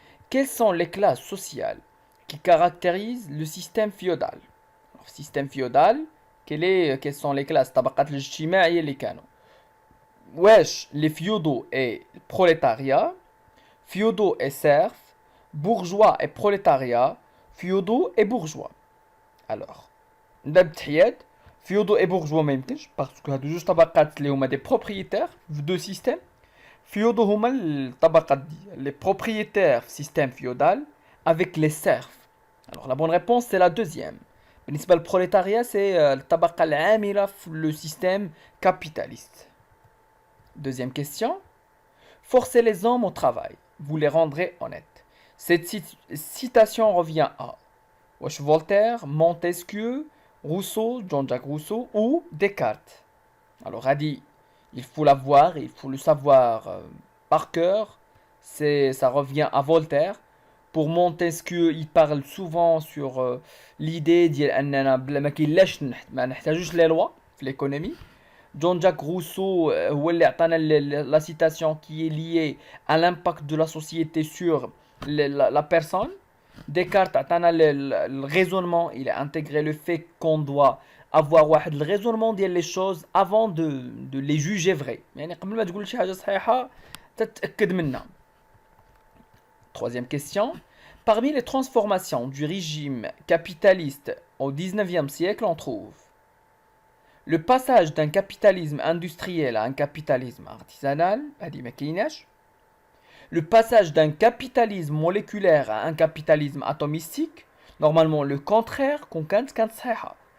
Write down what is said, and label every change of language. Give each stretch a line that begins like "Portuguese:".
French: Quelles sont les classes sociales qui caractérisent le système féodal? Alors, système féodal, quelles sont les classes
Arabic: طبقات الاجتماعية اللي كانوا؟
French: wesh, les féodaux et prolétariat, féodaux et serfs, bourgeois et prolétariat, féodaux et bourgeois.
Arabic: Alors, نبدأ بالتحيات.
French: Féodaux et bourgeois
Arabic: ما يمكنش باسكو هادو جوج طبقات اللي هما دي بروبريتير في دو سيستيم.
French: Féodaux
Arabic: هما الطبقات دي
French: les propriétaires système féodal avec les serfs. Alors la bonne réponse c'est la deuxième.
Arabic: بالنسبة للبروليتاريا c'est الطبقة العاملة في
French: le système capitaliste. Deuxième question. Forcez les hommes au travail, vous les rendrez honnêtes. Cette citation revient à wesh Voltaire, Montesquieu, Rousseau, Jean-Jacques Rousseau ou Descartes. Alors, a dit, il faut l'avoir, il faut le savoir par cœur. Ça revient à Voltaire. Pour Montesquieu, il parle souvent sur l'idée d'annana
Arabic: ما كاينلاش ما نحتاجوش
French: les lois في l'économie. Jean-Jacques Rousseau
Arabic: هو اللي عطانا
French: la citation qui est liée à l'impact de la société sur la personne. Descartes a le raisonnement, il a intégré le fait qu'on doit avoir le raisonnement ديال les choses avant de les juger vraies.
Arabic: يعني قبل ما تقول شي حاجة صحيحة تتأكد منها.
French: Troisième question. Parmi les transformations du régime capitaliste au 19e siècle, on trouve le passage d'un capitalisme industriel à un capitalisme artisanal,
Arabic: هذه ما كايناش.
French: Le passage d'un capitalisme moléculaire à un capitalisme atomistique, normalement le contraire qu'on
Arabic: كانت صحيحة.